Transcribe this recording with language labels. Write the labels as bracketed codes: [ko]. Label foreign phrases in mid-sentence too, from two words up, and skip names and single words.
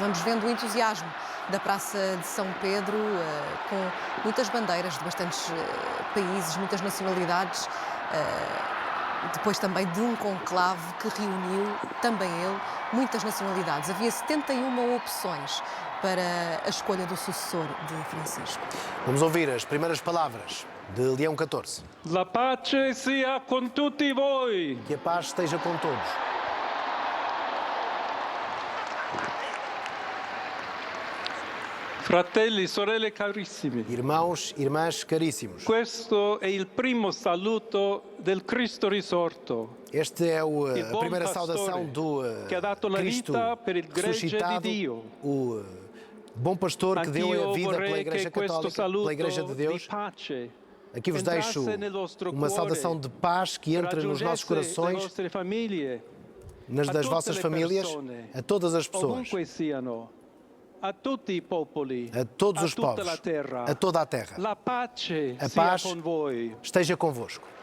[pt] Vamos vendo o entusiasmo da Praça de São Pedro, com muitas bandeiras de bastantes países, muitas nacionalidades, depois também de um conclave que reuniu, também ele, muitas nacionalidades. Havia 71 opções para a escolha do sucessor de Francisco. Vamos ouvir as primeiras palavras de Leão XIV. [it] La pace sia con tutti voi. [pt] Que a paz esteja com todos. [it] Fratelli, sorelle carissimi. [pt] Irmãos, irmãs caríssimos. [it] Questo è il primo saluto del Cristo risorto. [pt] Esta é a primeira saudação do Cristo ressuscitado, o bom pastor que deu a vida pela Igreja Católica, pela Igreja de Deus. Aqui vos deixo uma saudação de paz que entra nos nossos corações, nas das vossas famílias, a todas as pessoas, [it] a tutti i popoli, [pt] a todos os povos, a toda a terra. A paz esteja convosco.